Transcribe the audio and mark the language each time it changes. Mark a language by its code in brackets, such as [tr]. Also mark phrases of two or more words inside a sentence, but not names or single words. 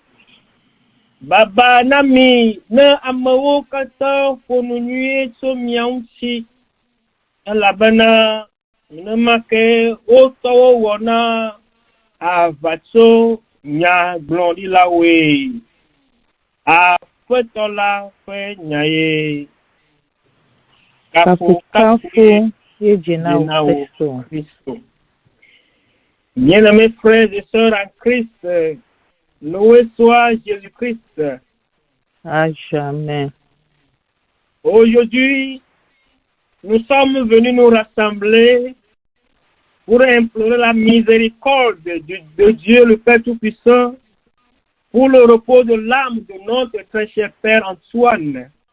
[ee] Baba na mi ne amewo katã ƒo nu nyuie tso mia ŋuti, elabena nenema ke wotɔwo wɔna aʋatso nyagblɔɖilawoe. Aƒetɔ la ƒe nya ye. Kafukafu yedzena wo Kristo. [fr] Bien-aimés frères et sœurs en Christ, loué soit Jésus-Christ. à jamais. Aujourd'hui, nous sommes venus nous rassembler pour implorer la miséricorde de Dieu le Père Tout-Puissant pour le repos de l'âme de notre très cher Père Antoine.